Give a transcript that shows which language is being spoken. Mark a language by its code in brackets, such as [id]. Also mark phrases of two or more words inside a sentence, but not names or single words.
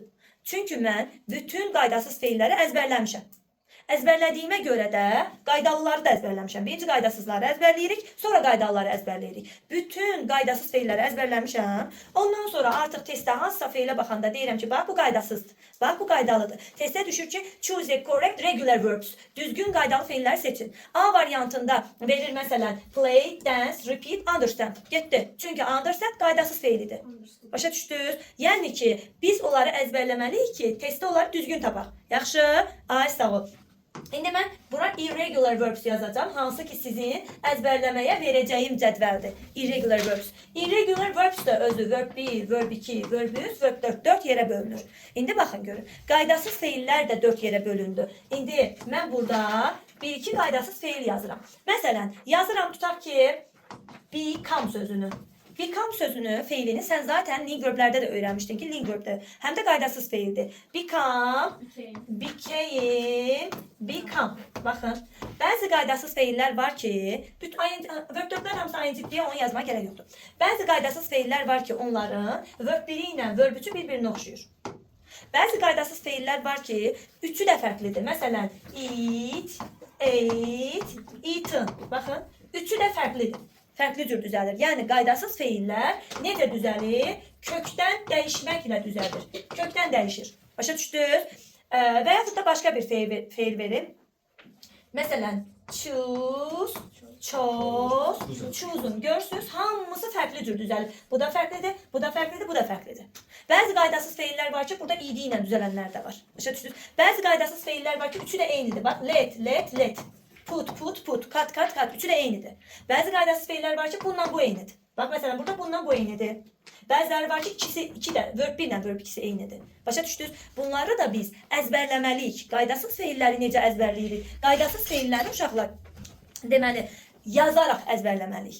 [az] Çünki mən bütün qaydasız feilləri əzbərləmişəm. Əzbərlədiyimə görə də qaydalıları da əzbərləmişəm. Birinci qaydasızları əzbərləyirik, sonra qaydalıları əzbərləyirik. Bütün qaydasız feilləri əzbərləmişəm. Ondan sonra artıq testdə hansısa feilə baxanda deyirəm ki, bax bu qaydasızdır, bax bu qaydalıdır. Testdə düşür ki, [en] choose a correct regular verbs. [az] Düzgün qaydalı feilləri seçin. A variantında verir məsələn [en] play, dance, repeat, understand. [az] Getdi. Çünki understand qaydasız feilidir. Başa düşdünüz? Yəni ki, biz onları əzbərləməliyik ki, testdə onları düzgün tapaq. Yaxşı? Ay sağ ol. İndi mən bura [en] irregular verbs [az] yazacağım. Hansı ki sizin əzbərləməyə verəcəyim cədvəldir. [en] Irregular verbs. Irregular verbs [az] də özü [en] verb 1, verb 2, verb 3, verb 4, [az] 4 yerə bölünür. İndi baxın görün. Qaydasız feillər də 4 yerə bölündü. İndi mən burada 1-2 qaydasız feil yazıram. Məsələn, yazıram tutaq ki become sözünü. Become sözünü, feilini sən zaten [en] link verblərdə [az] də öyrənmişdin ki, [en] link verbdə [az] həm də qaydasız feildir. [en] Become, became, become. [az] Baxın, bəzi qaydasız feillər var ki, [en] verb 4-lər [az] hamısı ing deyə onu yazma gərək yoxdur. Bəzi qaydasız feillər var ki, onların [en] verb 1-i [az] ilə [en] verb 3-ü [az] bir-birinə oxşuyur. Bəzi qaydasız feillər var ki, 3-ü də fərqlidir. Məsələn, [en] eat, ate, eaten. [az] Baxın, 3-ü də fərqlidir. Fərqli cür düzəlir. Yəni qaydasız feillər necə düzəlir? Kökdən dəyişməklə düzəlir. Kökdən dəyişir. Başa düşdünüz? Və yaxud da başqa bir feil verim. Məsələn, [en] choose, chose, [az] choose-un. Görürsünüz, hamısı fərqli cür düzəlir. Bu da fərqlidir, bu da fərqlidir, bu da fərqlidir. Bəzi qaydasız feillər var ki, burada id ilə düzələnlər də var. Başa düşdünüz? Bəzi qaydasız feillər var ki, üçü də eynidir. Bax, [en] let. Put, cut, [az] üçü də eynidir. Bəzi qaydasız feillər var ki, bundan bu eynidir. Bax, məsələn, burada bundan bu eynidir. Bəziləri var ki, iki də, [en] verb 1 [az] ilə [en] verb 2-si [az] eynidir. Başa düşdünüz? Bunları da biz əzbərləməliyik. Qaydasız feilləri necə əzbərləyirik? Qaydasız feilləri uşaqlar, deməli, yazaraq əzbərləməliyik.